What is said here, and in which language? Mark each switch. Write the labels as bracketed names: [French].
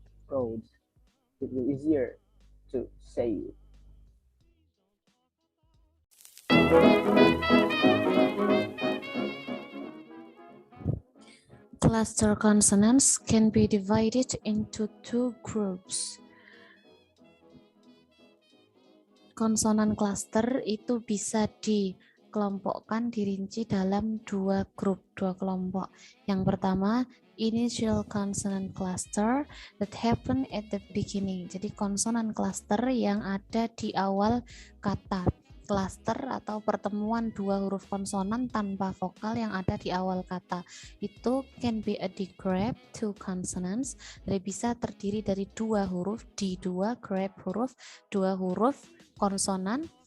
[English] It will be easier to say it. Cluster consonants can be divided into two groups. [Indonesian] Konsonan cluster itu bisa dikelompokkan, dirinci dalam dua kelompok. Yang pertama, [English] initial consonant cluster that happen at the beginning. [Indonesian] Jadi konsonan cluster yang ada di awal kata. Cluster atau pertemuan dua huruf konsonan tanpa vokal yang ada di awal kata. Itu [English] can be a grab two consonants. [Indonesian] Jadi bisa terdiri dari dua huruf, grab huruf, dua huruf konsonan.